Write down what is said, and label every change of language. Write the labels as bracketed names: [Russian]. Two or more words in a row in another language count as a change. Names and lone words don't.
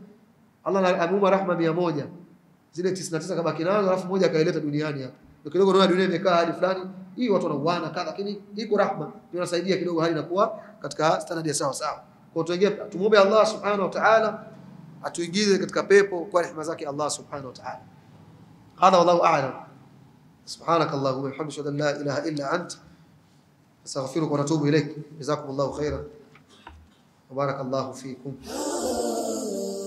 [Swahili] Allah ameumba rehema 100, zile 99 kabaki nazo, alafu moja akaileta duniani hapa. Ndio kidogo naona dunia imekaa hadi fulani, hii watu wanauana kadha, lakini iko rahma ndio inasaidia kidogo hali inakuwa katika standard ya sawa sawa. Kwa tuingie, tumuombe Allah [Arabic] سبحانه وتعالى [Swahili] atuingize katika pepo kwa rehema zake Allah [Arabic] سبحانه وتعالى. هذا والله أعلم. سبحانك اللهم وبحمدك، لا إله إلا أنت، أستغفرك وأتوب إليك. جزاكم الله خيرا وبارك الله فيكم.